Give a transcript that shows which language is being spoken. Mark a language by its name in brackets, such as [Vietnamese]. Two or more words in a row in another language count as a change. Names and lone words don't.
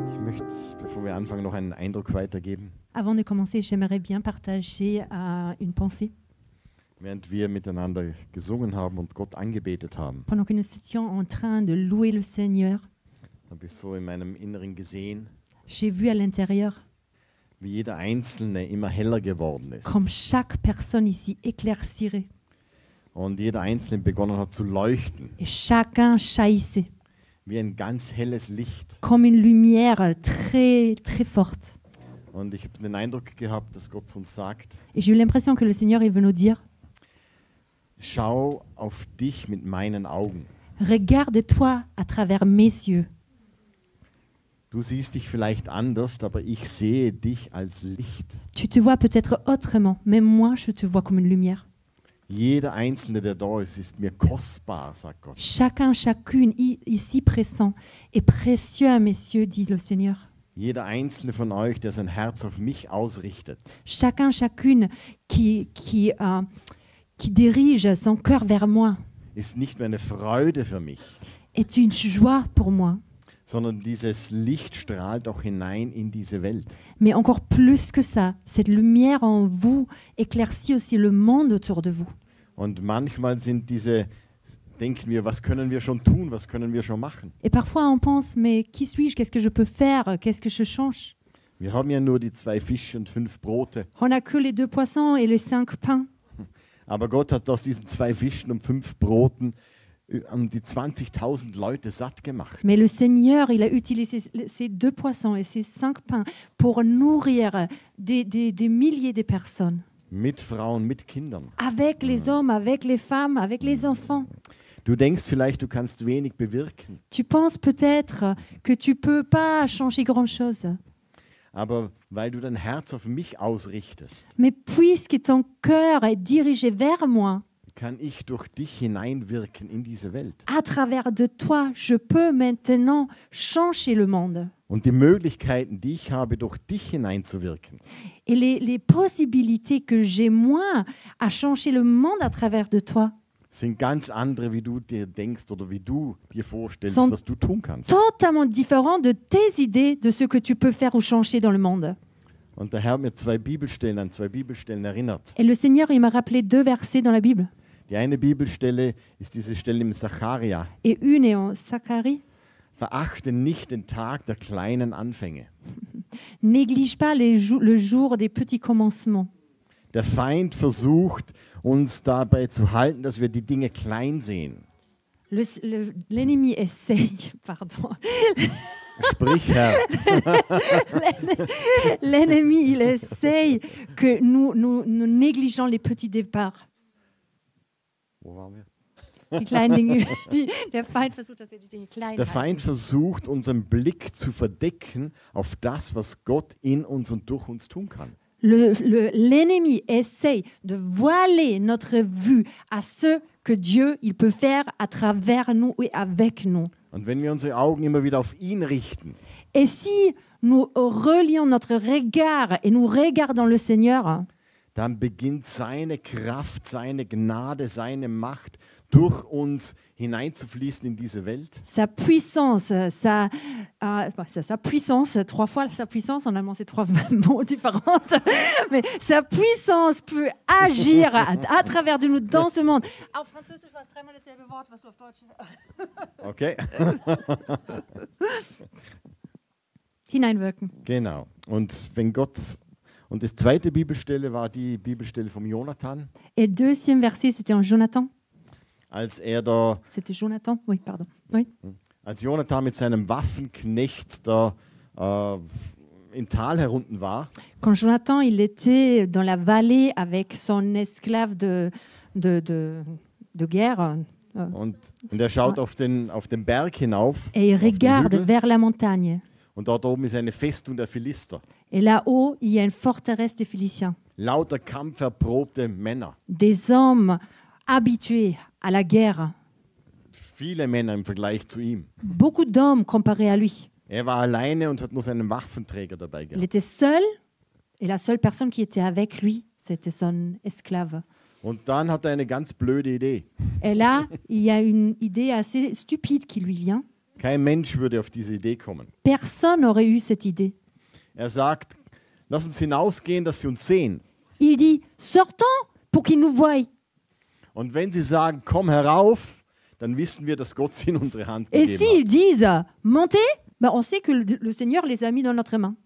[German] möchte, bevor wir anfangen, noch einen Eindruck weitergeben. [French] Avant de commencer, j'aimerais bien partager une pensée. [German] Während wir miteinander gesungen haben und Gott angebetet haben, [French] Pendant que nous étions en train de louer le Seigneur, [German] habe ich so in meinem Inneren gesehen, [French] j'ai vu à l'intérieur [German] wie jeder Einzelne immer heller geworden ist. [French] comme chaque personne ici éclaircirait [German] Und jeder Einzelne begonnen hat zu leuchten, [French] et chacun jaillissait [German] wie ein ganz helles Licht. [French] comme une lumière très, très forte. [German] Und ich habe den Eindruck gehabt, dass Gott zu uns sagt, [French] Et j'ai eu l'impression que le Seigneur il veut nous dire, [German] schau auf dich mit meinen Augen. [French] regarde-toi à travers mes yeux. [German] Du siehst dich vielleicht anders, aber ich sehe dich als Licht. [French] Tu te vois peut-être autrement, mais moi je te vois comme une lumière. [German] Jeder Einzelne, der da ist mir kostbar, sagt Gott. [French] Chacun, chacune ici présent est précieux à mes yeux, dit le Seigneur. [German] Jeder Einzelne von euch, der sein Herz auf mich ausrichtet, [French] Chacun, chacune qui dirige son cœur vers moi [German] ist nicht nur eine Freude für mich, [French] est une joie pour moi. [German] sondern dieses Licht strahlt auch hinein in diese Welt. [French] Mais encore plus que ça, cette lumière en vous éclaircit aussi le monde autour de vous. [German] Und manchmal denken wir, was können wir schon tun, was können wir schon machen? [French] Et parfois on pense, mais qui suis-je? Qu'est-ce que je peux faire? Qu'est-ce que je change? [German] Wir haben ja nur die 2 Fische und 5 Brote, [French] On n'a que les 2 poissons et les 5 pains. [German] aber Gott hat aus diesen 2 Fischen und 5 Broten um die 20.000 Leute satt gemacht. [French] Mais le Seigneur, il a utilisé ces 2 poissons et ces 5 pains pour nourrir des milliers de personnes. [German] Mit Frauen, mit Kindern. [French] Avec les hommes, avec les femmes, avec les enfants. [German] Du denkst vielleicht, du kannst wenig bewirken, [French] Tu penses peut-être que tu ne peux pas changer grand-chose. [German] aber weil du dein Herz auf mich ausrichtest, [French] Mais puisque ton cœur est dirigé vers moi, [German] kann ich durch dich hineinwirken in diese Welt. [French] à travers de toi, je peux maintenant changer le monde. [German] Und die Möglichkeiten, die ich habe, durch dich hineinzuwirken, [French] Et les possibilités que j'ai moi à changer le monde à travers de toi [German] sind ganz andere, wie du dir denkst oder wie du dir vorstellst, [French] Sont [German] was du tun kannst. [French] totalement différentes de tes idées de ce que tu peux faire ou changer dans le monde. [German] Und der Herr hat mir an 2 Bibelstellen erinnert. [French] Et le Seigneur, il m'a rappelé 2 versets dans la Bible. [German] Die eine Bibelstelle ist diese Stelle im Sacharja. [French] Et une est en Zacharie. [German] Verachte nicht den Tag der kleinen Anfänge. [French] Néglige pas le jour des petits commencements. [German] Der Feind versucht, uns dabei zu halten, dass wir die Dinge klein sehen. [French] L'ennemi essaye, pardon. [German] Sprich, Herr. [French] L'ennemi, il essaye que nous négligeons les petits départs. [German] Wo waren wir? Die kleinen Dinge. Der Feind versucht, dass wir die Dinge klein Der halten. Feind versucht, unseren Blick zu verdecken auf das, was Gott in uns und durch uns tun kann. [French] L'ennemi essaye de voiler notre vue à ce que Dieu il peut faire à travers nous et avec nous. [German] Und wenn wir unsere Augen immer wieder auf ihn richten, [French] Et si nous relions notre regard et nous regardons le Seigneur, [German] dann beginnt seine Kraft, seine Gnade, seine Macht durch uns hineinzufließen in diese Welt. [French] sa puissance, sa puissance, 3 fois sa puissance, en allemand c'est 3 mots différents, mais sa puissance peut agir à travers de nous dans ce monde. [German] Auf Französisch war es 3-mal dasselbe Wort, was du auf Deutsch Okay? hineinwirken. Genau. Und wenn Gott, und die zweite Bibelstelle war die Bibelstelle vom Jonathan, [French] Et le deuxième verset, c'était en Jonathan. [German] als [French] Jonathan, oui, pardon. Oui. [German] als Jonathan mit seinem Waffenknecht da im Tal herunten war. [French] Quand Jonathan, il était dans la vallée avec son esclave de guerre, [German] Und er schaut auf den Berg hinauf. [French] et il [German] auf den [French] regarde [German] Hügel, [French] vers la montagne. [German] und dort oben ist eine Festung der Philister. [French] Et là-haut, il y a une forteresse des Philistins. [German] Lauter kampferprobte Männer. [French] Des hommes habitués à la guerre. [German] Viele Männer im Vergleich zu ihm. [French] Beaucoup d'hommes comparés à lui. [German] Er war alleine und hat nur seinen Waffenträger dabei [French] Il [German] gehabt. [French] était seul et la seule personne qui était avec lui, c'était son esclave. [German] Und dann hat er eine ganz blöde Idee. [French] Et là, il y a une idée assez stupide qui lui vient. [German] Kein Mensch würde auf diese Idee kommen. [French] Personne n'aurait eu cette idée. [German] Er sagt, lass uns hinausgehen, dass sie uns sehen. [French] Il dit, sortons pour qu'ils nous voient. [German] Und wenn sie sagen, komm herauf, dann wissen wir, dass Gott sie in unsere Hand [French] Et [German] gegeben [French] s'ils [German] hat. [French] disent, montez, ben on sait que le Seigneur les a mis dans notre main.